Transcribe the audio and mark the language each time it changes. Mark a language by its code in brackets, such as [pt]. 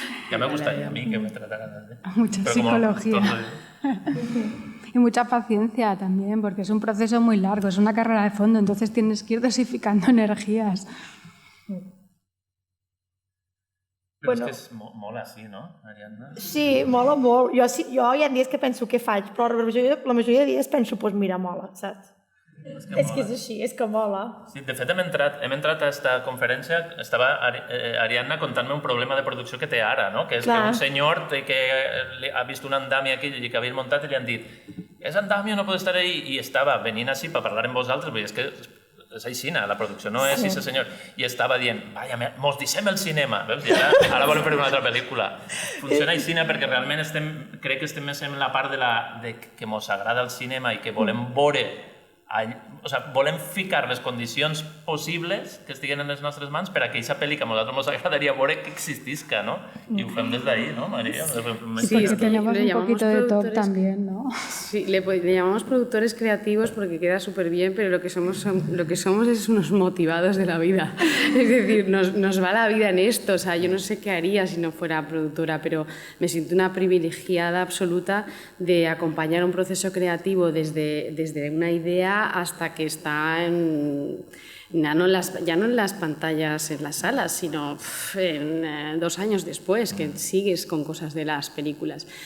[es] Ya me gustaría a mí que me trataran así. Mucha psicología. Y mucha paciencia también, porque es un proceso muy largo, es una carrera de fondo, entonces tienes que ir dosificando energías. [ca] Però és que mola així, no, Ariadna? Sí, mola molt. Jo hi ha dies que penso què faig, però la majoria de dies penso, doncs mira, mola, saps? És que és així, és que mola. Sí, de fet, hem entrat a aquesta conferència, estava Ariadna contant-me un problema de producció que té ara, no? Que és que un senyor que ha vist un andami aquí que havien muntat i li han dit «És andami o no pot estar ahí?» I estava venint així per parlar amb vosaltres, perquè és que és així, la producció no és ese senyor. I estava dient, vaja, mos deixem el cinema. Veus? I ara volem fer una altra pel·lícula. Funciona així perquè realment crec que estem més en la part de que mos agrada el cinema i que volem veure, o sigui, volem ficar les condicions possibles que estiguen en les nostres mans per a aquella pel·li que a nosaltres ens agradaria veure que existisca, ¿no? Y ho fem des d'ahí, ¿no, María? [es] Sí, es que tenemos un poquito de top también, ¿no? Sí, le llamamos productores creativos porque queda súper bien, pero lo que somos es unos motivados de la vida. Es decir, nos va la vida en esto. O sea, yo no sé qué haría si no fuera productora, pero me siento una privilegiada absoluta de acompañar un proceso creativo desde una idea hasta que está ya no en las pantallas en las salas, sino en 2 años después, que sigues con cosas de las películas.